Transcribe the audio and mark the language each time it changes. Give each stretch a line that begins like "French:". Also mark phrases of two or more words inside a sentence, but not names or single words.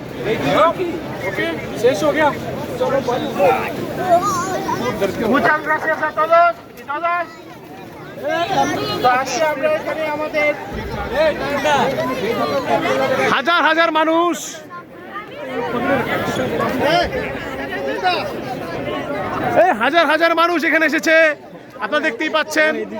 Hindi: ओके शेष हो गया चलो
Spanish: muchas gracias a todos y todas
Bangla: তো আজকে আমরা এখানে আমাদের হাজার হাজার মানুষ হাজার হাজার মানুষ এখানে এসেছে আপনারা দেখতেই পাচ্ছেন